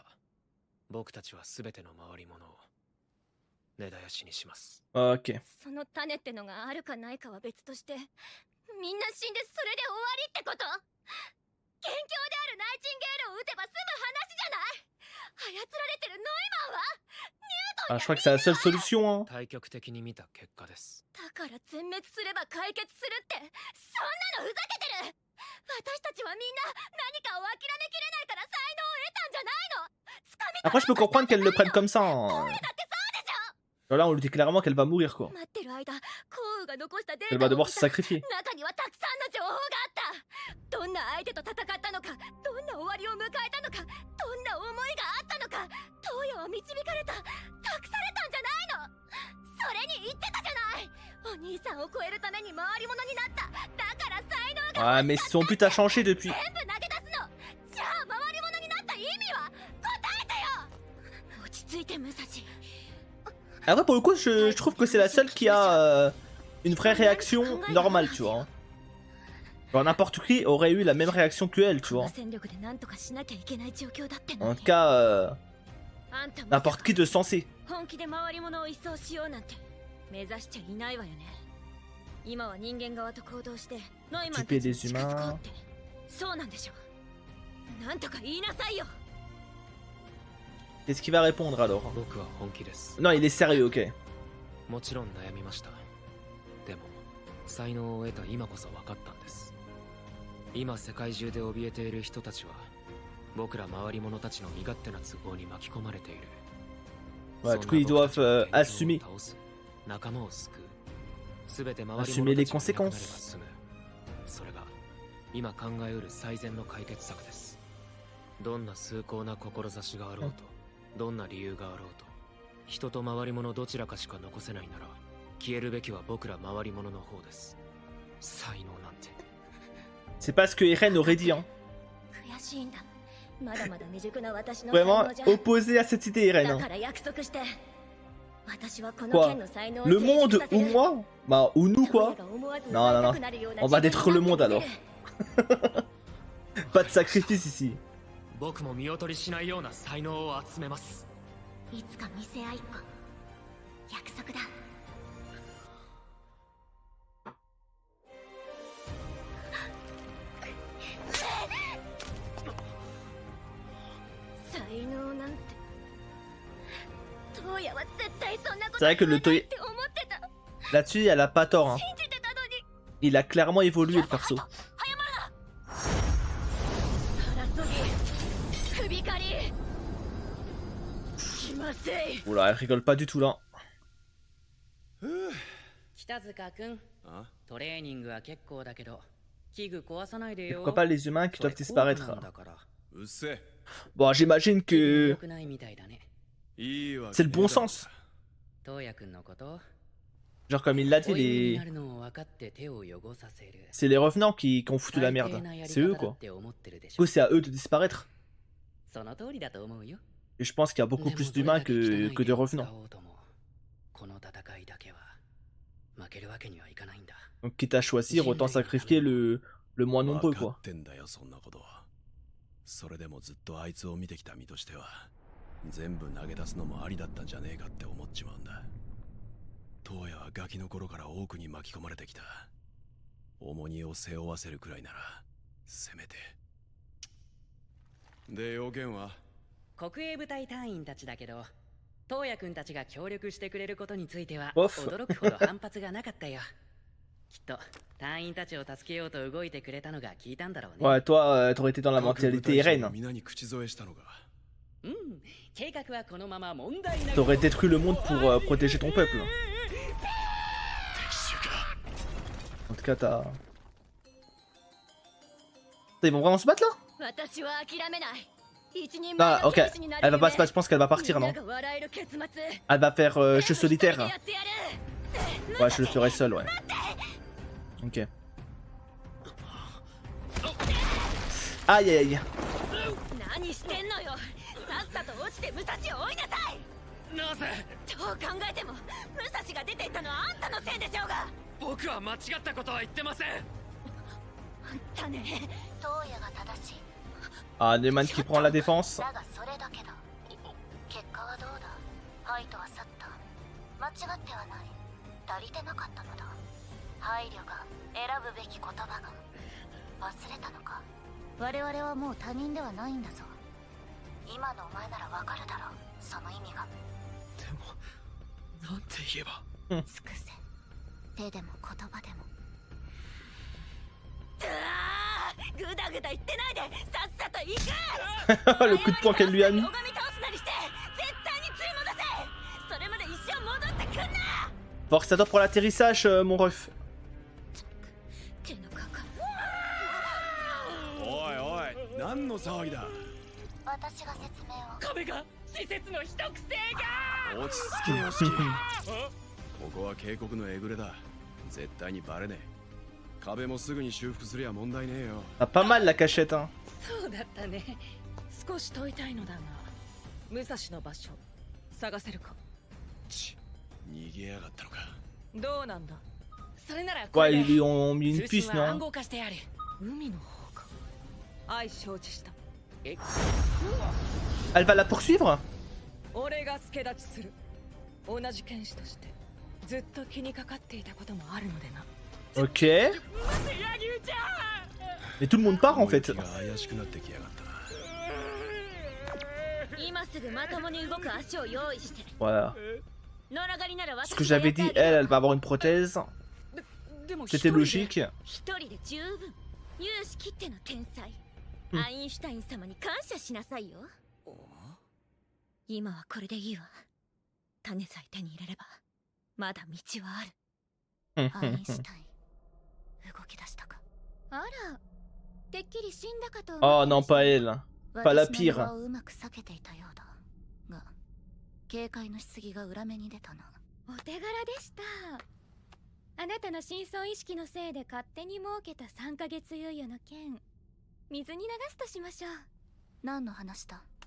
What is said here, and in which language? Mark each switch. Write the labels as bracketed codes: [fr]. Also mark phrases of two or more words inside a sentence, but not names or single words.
[ja] 僕たちはすべての回り物を根絶やしにします。 [fr] Ok. [ja] その種ってのがあるかないかは別として、みんな死んでそれで終わりってこと？元凶であるナイチンゲールを撃てば済む話じゃない。操られてるノイマンは [fr] Ah, je crois que c'est la seule solution. Hein. [ja] 対極的に見た結果です。だから全滅すれば解決するって、そんなのふざけてる。私たちはみんな何かを諦めきれないから才能を得たんじゃないの。掴み [fr] Après, je peux comprendre qu'elle le prenne comme ça. Hein. Là, on lui dit clairement qu'elle va mourir quoi. [ja] 待ってる間、コウが残したデー [fr] Elle [ja] タ [fr] va [ja] を [fr] devoir [ja] 見 [fr] se [ja] た。 [fr] sacrifier. [ja] 中にはたくさんの情報があった。どんな相手と戦ったのか、どんな終わりを迎えたのか、どんな思いがあったのか、東野は導かれた、託されたんじゃないの。それに言ってたじゃない。お兄さんを超えるために回り物になった。だから才能が [fr] Ah, mais son but a changé depuis. [ja] 全部投げ出すの。じゃあ回り物になった意味は答えてよ。落ち着いて武蔵。 [fr] Après, pour le coup, je trouve que c'est la seule qui a une vraie réaction normale, tu vois. Genre, n'importe qui aurait eu la même réaction que elle, tu vois. En tout cas, n'importe qui de sensé. [ja] 本気で回り物を一掃しようなんて目指しちゃいないわよね。今は人間側と行動してノイマンたちに近づこうって。そうなんでしょ。なんとか言いなさいよ。 [fr] Qu'est-ce qu'il va répondre alors? [ja] 僕は本気です。 [fr] Non, il est sérieux, ok. [ja] もちろん悩みました。でも才能を得た今こそ分かったんです。今世界中で怯えている人たちは僕ら回り物たちの身勝手な都合に巻き込まれている。 [fr] Ouais, du coup, ils doivent assumer. [ja] 仲間を救う。すべて回り [fr] Assumer [ja] 物 [fr] les [ja] たちがいなくなれば [fr] conséquences. [ja] 済む。それが今考えうる最善の解決策です。どんな崇高な志があろうと、どんな理由があろうと、人と回り物どちらかしか残せないなら、消えるべきは僕ら回り物の方です。才能なんて。 [fr] C'est pas ce que Eren aurait dit, hein. [ja] 悔しいんだ。まだまだ未熟な私の [fr] Vraiment opposé à cette idée, Eren. [ja] だ [fr] Hein. [ja] から約束して。私はこの [fr] Quoi? [ja] 剣の才能を [fr] Le [ja] 成熟 [fr] monde [ja] させ [fr] ou [ja] る。 [fr] moi? Bah, ou nous, quoi. Non, non, non. On va détruire le monde alors. Pas de sacrifice ici. [ja] 僕も見劣りしないような才能を集めます。いつか見せ合いっこ。約束だ。才能なんて。トウヤは絶対そんなこと [fr] C'est vrai que le Toy... [ja] って思ってた。 [fr] Là-dessus, elle a pas tort. Hein. [ja] 信じてたのに。 [fr] Il a clairement évolué le perso. [ja] 早まるな。争ぎ。首狩り。気まずい。 [fr] Oula, elle rigole pas du tout là. [ja] 北塚君、あ、トレーニングは結構だけど、 [fr] Et pourquoi pas les humains qui doivent disparaître? [ja] うっせ [fr] Bon, j'imagine que [ja] 良くないみたいだね。いいわ [fr] c'est [ja] け [fr] le [ja] ね [fr] bon [ja] えだろ [fr] sens. [ja] トウヤ君のこと、 [fr] Genre comme il l'a dit, [ja] ホイールに [fr] les... [ja] なるのを分かって手を汚させる。 [fr] c'est les revenants qui ont foutu la merde. [ja] 最低なやり [fr] C'est eux [ja] 方だ [fr] quoi. [ja] って思ってるでし [fr] Du [ja] ょ。 [fr] coup, c'est à eux de disparaître. [ja] その通りだと思うよ。 [fr] Et je pense qu'il y a beaucoup [ja] でも [fr] plus [ja] どれ [fr] d'humains [ja] だけ汚い [fr] que de [ja] 手を [fr] revenants. [ja] 使おうとも、この戦いだけは負けるわけにはいかないんだ。 [fr] Donc quitte à choisir, autant sacrifier le moins nombreux [ja] 分か [fr] quoi. [ja] ってんだよそんなことは。それでもずっとあいつを見てきた身としては全部投げ出すのもありだったんじゃねえかって思っちまうんだ。トウヤはガキの頃から多くに巻き込まれてきた。重荷を背負わせるくらいならせめて。で要件は国営部隊隊員たちだけど、トウヤ君たちが協力してくれることについてはオフ驚くほど反発がなかったよ。きっと隊員たちを助けようと動いてくれたのが聞いたんだろうね。 [fr] Ouais, toi, t'aurais été dans la [ja] 各部 [fr] mentalité [ja] 隊長 [fr] Eren. [ja] が皆に口添えしたのか。うん、計画はこのまま問題なく。 [fr] T'aurais détruit le monde pour protéger ton peuple. En tout cas, t'as... Ils vont vraiment se battre là? [ja] 私は諦めない。一人 [fr] Ah, [ja] 前の [fr] ok. [ja] 剣士になる [fr] Elle va pas se [ja] 夢 [fr] battre, je pense qu'elle va partir, [ja] みん [fr] non? [ja] なが笑える結末 [fr] Elle va faire jeu [ja] 一人 [fr] solitaire. [ja] でやってやる [fr] Ouais, je le ferai seul, ouais. Ok. Aïe aïe aïe. [ja] 何してんのよ。さっさと落ちて武蔵を追いなさい。なぜどう考えても武蔵が出ていったのはあんたのせいでしょうが。僕は間違ったことは言ってません。あんたね。トウヤが正しい。 [fr] Ah, Neumann qui prend la défense. [ja] だがそれだけだ。結果はどうだ。ハイとは去った。間違ってはない。足りてなかったのだ。配慮が選ぶべき言葉が。忘れたのか。我々はもう他人ではないんだぞ。今のお前ならわかるだろう。その意味が。でもなんて言えば。尽くせ。手でも言葉でも。ぐだぐだ言ってないでさっさと行く [fr] Le coup de poing qu'elle lui a mis. [ja] 拝み倒すなりして絶対に追い戻せ。それまで一生戻ってくんな。 [fr] Force à toi pour l'atterrissage, mon ref. [ja] 手のかかおいおい何の騒ぎだ。私が説明を。壁が施設の一癖が。落ち着けよしき。ここは渓谷のえぐれだ。絶対にバレねえ。壁もすぐに修復すりゃ問題ねえよ。 [fr] Ah, pas mal la cachette, hein. [ja] そうだったね。少し問いたいのだが、武蔵の場所探せるか。ち逃げやがったのか。どうなんだ。それならこ [fr] Ouais, [ja] れ [fr] ils [ja] で [fr] lui ont mis une [ja] 通 [fr] puce, [ja] 信は暗 [fr] non? [ja] 号化してやる。海の方か。愛承知した。え、 [fr] Elle va la poursuivre? [ja] 俺が助立ちする。同じ剣士としてずっと気にかかっていたこともあるのでな。 [fr] Ok. Mais tout le monde part en fait. [ja] 雲行きが怪しくなってきやがったな。今すぐまともに動く足を用意して。 [fr] Voilà. [ja] 野良狩りなら [fr] Ce [ja] 私 [fr] que [ja] がや [fr] j'avais [ja] ってあ [fr] dit, [ja] げる [fr] elle va avoir une prothèse. [ja] でも [fr] C'était logique. [ja] 一人で十分。有志切っての天才。うんアインシュタイン様に感謝しなさいよ。今はこれでいいわ。種さえ手に入れればまだ道はある。アインシュタイン動き出したか。あら、てっきり死んだかと [fr] Oh non, pas elle. Pas la pire. [ja] 私の名をうまく避けていたようだが、警戒のしすぎが裏目に出たな。お手柄でした。あなたの深層意識のせいで勝手に設けた3ヶ月猶予の件、水に流すとしましょう。何の話だ。